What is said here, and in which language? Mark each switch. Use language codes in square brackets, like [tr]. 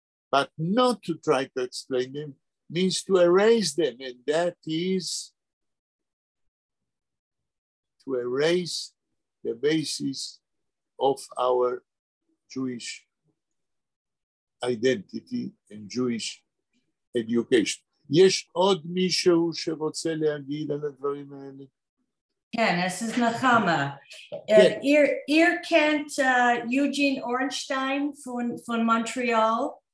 [en] But not to try to explain them means to erase them, and that is to erase the basis of our Jewish identity and Jewish education. [he] יש עוד מישהו שרוצה להגיד על הדברים האלה? [de] כן, es ist Nachama. Ihr kennt Eugene Ornstein von Montreal?